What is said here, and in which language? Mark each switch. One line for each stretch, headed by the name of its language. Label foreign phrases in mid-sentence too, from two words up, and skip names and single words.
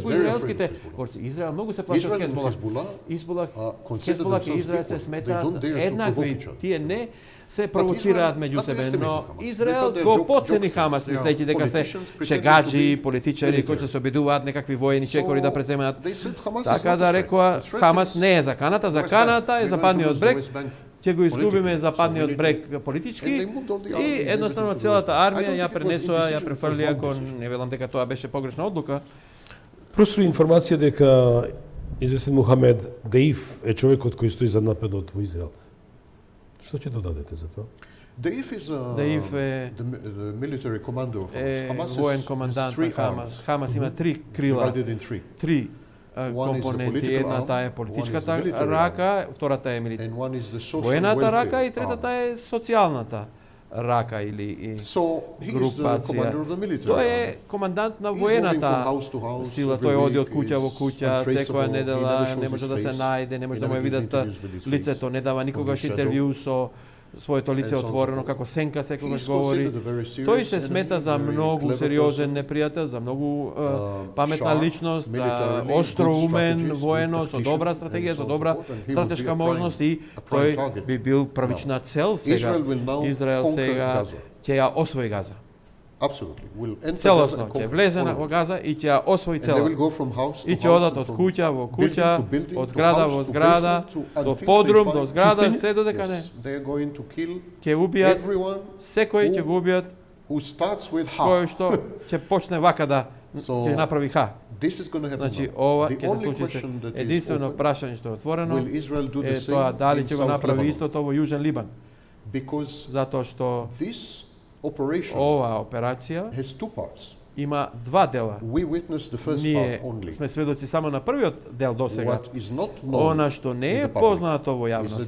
Macedonian: колку
English: very
Macedonian: израелските
English: afraid of Hezbollah.
Macedonian: борци. Израел многу се плаши од
English: Israel and
Macedonian: Хезболах.
English: Hezbollah
Macedonian: Хезболах,
English: consider
Macedonian: Хезболах и
English: themselves
Macedonian: Израел се
English: equal. They
Macedonian: сметаат
English: don't dare
Macedonian: еднакви,
English: each other.
Macedonian: тие не се провоцираат
English: Israel
Macedonian: меѓу себе,
English: underestimated
Macedonian: но
English: Hamas. They
Macedonian: Израел
English: thought they're
Macedonian: го подцени
English: jokesters.
Macedonian: Хамас,
English: They are
Macedonian: мислејќи дека се
English: politicians pretending
Macedonian: шегаджи,
English: to be
Macedonian: политичари кои
English: military.
Macedonian: ќе се обидуваат некакви воени чекори да преземаат.
English: They said Hamas is
Macedonian: Така
English: not
Macedonian: да
English: a threat.
Macedonian: рекоа,
English: The threat
Macedonian: Хамас
English: is
Macedonian: не е заканата,
English: West
Macedonian: заканата
English: Bank.
Macedonian: е
English: We're
Macedonian: западниот
English: going to lose
Macedonian: брег,
English: the West Bank
Macedonian: ќе го изгубиме
English: politically.
Macedonian: западниот
English: So we need
Macedonian: брег
English: And
Macedonian: политички
English: they moved all the
Macedonian: и
English: army
Macedonian: едноставно
English: immediately to the
Macedonian: целата
English: West Bank. I
Macedonian: армија
English: don't
Macedonian: ја
English: think it was
Macedonian: пренесува, ја
English: indecision, it was
Macedonian: префрли,
English: wrong
Macedonian: ако
English: decision.
Macedonian: не велам дека тоа беше погрешна одлука. Простори информација дека известен Мухамед Деиф е човекот кој стои за нападот во Израел. Што ќе додадете за тоа?
English: Deif is
Macedonian: Deif е
English: the military commander of
Macedonian: е
English: Hamas. Hamas
Macedonian: воен
English: has
Macedonian: командант
English: three
Macedonian: на Хамас.
English: arms,
Macedonian: Хамас има три крила,
English: divided in three.
Macedonian: три
English: One is the
Macedonian: компоненти.
English: political
Macedonian: Едната
English: arm,
Macedonian: е
English: one is
Macedonian: политичката
English: the military
Macedonian: рака, втората е
English: And one is the social
Macedonian: воената
English: welfare
Macedonian: рака и
English: arm.
Macedonian: третата е социјалната рака или
English: So he is the
Macedonian: групација.
English: commander of the military
Macedonian: Тој
English: arm.
Macedonian: е командант на
English: He's moving from
Macedonian: воената
English: house to house
Macedonian: сила.
English: every
Macedonian: Тој оди од
English: week,
Macedonian: куќа во
English: is
Macedonian: куќа,
English: untraceable,
Macedonian: секоја
English: he
Macedonian: недела,
English: never shows
Macedonian: не може
English: his
Macedonian: да се
English: face,
Macedonian: најде, не може
English: he
Macedonian: да му
English: never
Macedonian: ја
English: gives
Macedonian: видат
English: interviews with his face,
Macedonian: лицето, не дава никогаш
English: shadow.
Macedonian: интервју со своето лице
English: And so on
Macedonian: отворено,
English: so forth.
Macedonian: како сенка секогаш
English: He's
Macedonian: говори.
English: considered a very serious
Macedonian: Тој се
English: enemy,
Macedonian: смета за
English: very
Macedonian: многу
English: clever
Macedonian: сериозен
English: person.
Macedonian: непријател, за многу паметна
English: Sharp,
Macedonian: личност,
English: militarily,
Macedonian: остро
English: good
Macedonian: умен,
English: strategist,
Macedonian: воено,
English: good
Macedonian: со добра
English: tactician,
Macedonian: стратегија,
English: and
Macedonian: со
English: so
Macedonian: добра
English: forth, and he would be
Macedonian: стратешка
English: a prime-
Macedonian: можност и
English: a prime
Macedonian: тој
English: target.
Macedonian: би бил првична цел сега.
English: Israel will now
Macedonian: Израел
English: conquer
Macedonian: сега
English: Gaza.
Macedonian: ќе ја освои Газа.
English: Absolutely. Will enter Gaza
Macedonian: Целосно
English: and
Macedonian: ќе
English: conquer
Macedonian: влезе
English: all of
Macedonian: во
English: it.
Macedonian: Газа и ќе ја освои
English: And they will
Macedonian: цела.
English: go from house to
Macedonian: И ќе
English: house
Macedonian: одат
English: and
Macedonian: од
English: from
Macedonian: куќа во
English: building
Macedonian: куќа,
English: to building,
Macedonian: од
English: to
Macedonian: зграда
English: house
Macedonian: во
English: to
Macedonian: зграда,
English: basement,
Macedonian: до
English: until they
Macedonian: подрум,
English: find-
Macedonian: до зграда, Чистини? се до дека не.
English: Yes, they are going to kill
Macedonian: Ќе убијат,
English: everyone
Macedonian: секој ќе го убијат,
English: who starts with
Macedonian: кој
English: ha.
Macedonian: што ќе почне вака да
English: So,
Macedonian: ќе направи ха.
English: This is going to happen
Macedonian: Значи,
English: now.
Macedonian: ова
English: The
Macedonian: ќе се
English: only
Macedonian: случи се.
English: question that is
Macedonian: Единствено
English: open,
Macedonian: прашање што е отворено
English: will Israel do
Macedonian: е
English: the
Macedonian: тоа
English: same
Macedonian: дали
English: in
Macedonian: ќе го
English: South
Macedonian: направи
English: Lebanon?
Macedonian: истото во Јужен Либан.
English: Because
Macedonian: Затоа што
English: this operation
Macedonian: ова операција
English: has two parts.
Macedonian: има два дела.
English: We witnessed the first
Macedonian: Ние
English: part only.
Macedonian: сме сведоци само на првиот дел досега.
English: What is not known
Macedonian: Она што не
English: in
Macedonian: е
English: the public
Macedonian: познато во
English: is
Macedonian: јавноста